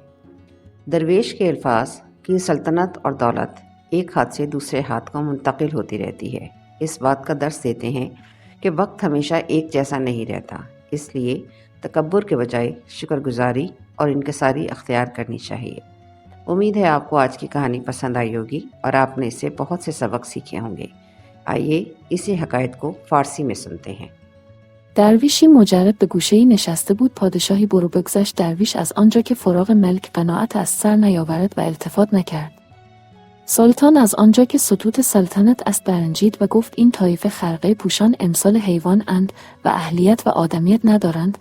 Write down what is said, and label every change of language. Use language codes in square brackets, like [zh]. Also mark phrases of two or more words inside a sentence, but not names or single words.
[ur] درویش کے الفاظ کہ سلطنت اور دولت ایک ہاتھ سے دوسرے ہاتھ کو منتقل ہوتی رہتی ہے، اس بات کا درس دیتے ہیں کہ وقت ہمیشہ ایک جیسا نہیں رہتا، اس لیے تکبر کے بجائے شکر گزاری اور انکساری اختیار کرنی چاہیے۔ امید ہے آپ کو آج کی کہانی پسند آئی ہوگی اور آپ نے اس سے بہت سے سبق سیکھے ہوں گے۔ آئیے اسی حکایت کو فارسی میں سنتے ہیں۔ [fa] درویشی مجرد به گوشه‌ای نشسته بود. پادشاهی برو بگذشت. درویش از آنجا که فراغ ملک قناعت از سر نیاورد و التفات نکرد. سلطان از آنجا که سطوح سلطنت است برنجید و گفت این طایفه خرقه پوشان امثال حیوان اند و اهلیت و آدمیت ندارند.